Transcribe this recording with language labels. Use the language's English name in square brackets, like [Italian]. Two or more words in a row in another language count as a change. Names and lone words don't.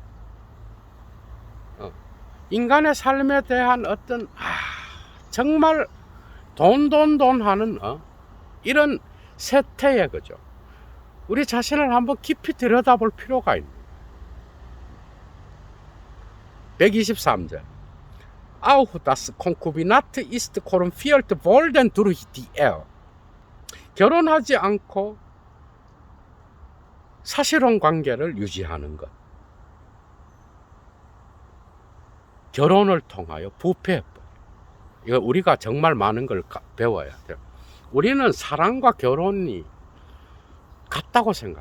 [Korean] 인간의 삶에 대한 어떤 정말 돈 하는 이런 세태에 그죠. 우리 자신을 한번 깊이 들여다볼 필요가 있는. 123절. [German] Auch das Konkubinat ist korrumpiert worden durch die Ehe. [Korean] 결혼하지 않고 사실혼 관계를 유지하는 것. 결혼을 통하여 부패해버려. 이거 우리가 정말 많은 걸 배워야 돼요. 우리는 사랑과 결혼이 같다고 생각해요.